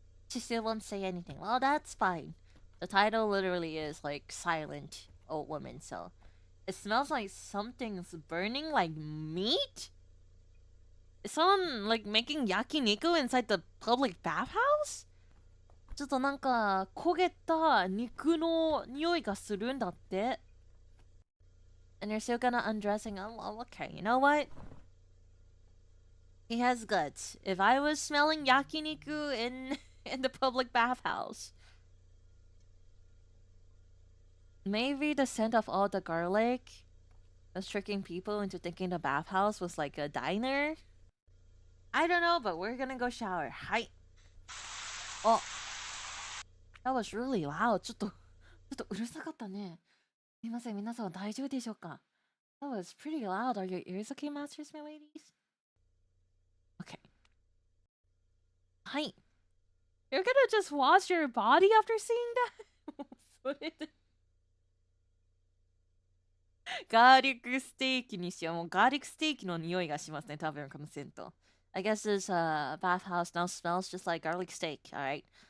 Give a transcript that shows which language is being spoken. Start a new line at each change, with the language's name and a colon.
English: She still won't say anything. Well, that's fine. The title literally is like silent old woman, so it smells like something's burning, like meat? Is someone like making yakiniku inside the public bathhouse?
Japanese: ちょっとなんか焦げた肉の匂いがするんだって。
English: And you're still gonna undressing. Oh, okay. You know what? He has guts. If I was smelling yakiniku in the public bathhouse, maybe the scent of all the garlic was tricking people into thinking the bathhouse was like a diner. I don't know, but we're gonna go shower. Hi. Oh, that was really loud.
Japanese: ちょっとうるさかったね。すみません、皆さん大丈夫でしょうか?
English: That was pretty loud. Are your ears okay, masters, my ladies? Okay. Hi. You're gonna just wash your body after seeing that?
Japanese: それでガーリックステーキにしよう。もうガーリックステーキの匂いがしますね、多分このセント。
English: I guess this bathhouse now smells just like garlic steak, alright?